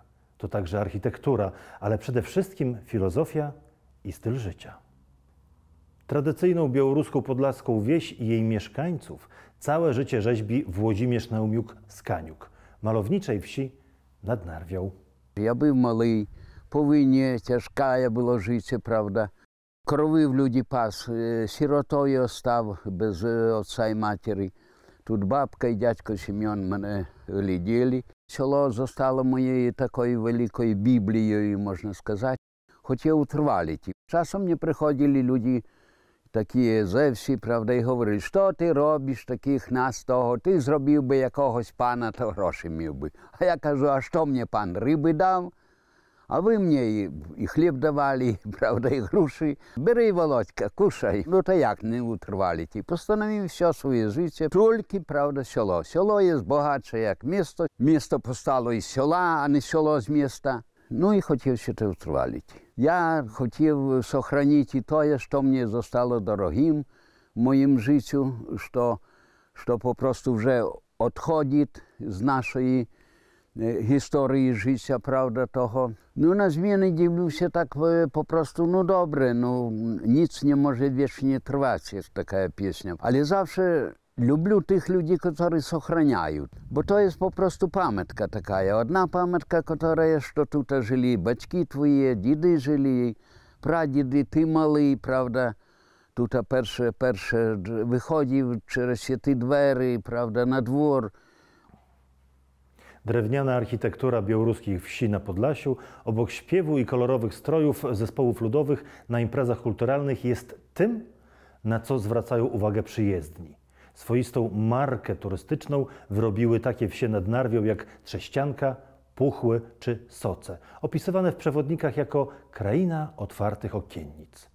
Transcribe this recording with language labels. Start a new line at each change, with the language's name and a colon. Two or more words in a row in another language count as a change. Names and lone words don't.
Polish: To także architektura, ale przede wszystkim filozofia i styl życia. Tradycyjną białoruską podlaską wieś i jej mieszkańców całe życie rzeźbi Włodzimierz Naumiuk-Skaniuk, malowniczej wsi nad Narwią.
Ukrainian: Я був малий, по війні тяжке було життя, правда. Кровив люди пас, сиротою став без отця і матері. Тут бабка і дядько Семен мене гляділи. Село zostało моєю такою великою Біблією, можна сказати. Хотів утривалити. Часом мені приходили люди такі ze wsi, правда, і говорили, що ти робиш таких нас того, ти зробив би якогось пана, то гроші мав би. А я кажу, а що мені пан, риби дав? А ви мені і хліб давали, правда, і гроші. Бери, Володька, кушай. Ну, то як не утривалити? Постановив все своє життя, тільки, правда, село. Село є багатше, як місто. Місто постало із села, а не село з міста. Ну і хотів ще це утривалити. Я хотів сохранити те, що мені zostało дорогим в моїм життю, що попросту вже відходить з нашої
Polish: historii życia, prawda,
Ukrainian: toho.
Polish: No na zmiany dziwił się tak po prostu, no dobre, no nic nie może wiecznie trwać, jest taka pieśnia. Ale zawsze lubię tych ludzi, którzy сохраняją, bo to jest po prostu pamiątka taka. Jedna pamiątka, która jest, że tutaj żyli baćki twoje, dzidy żyli, pradzidy, ty mały, prawda.
Ukrainian: Tutaj перше виходив через ті двері, правда, на двор.
Polish: Drewniana architektura białoruskich wsi na Podlasiu, obok śpiewu i kolorowych strojów zespołów ludowych na imprezach kulturalnych jest tym, na co zwracają uwagę przyjezdni. Swoistą markę turystyczną wyrobiły takie wsie nad Narwią jak Trześcianka, Puchły czy Soce, opisywane w przewodnikach jako kraina otwartych okiennic.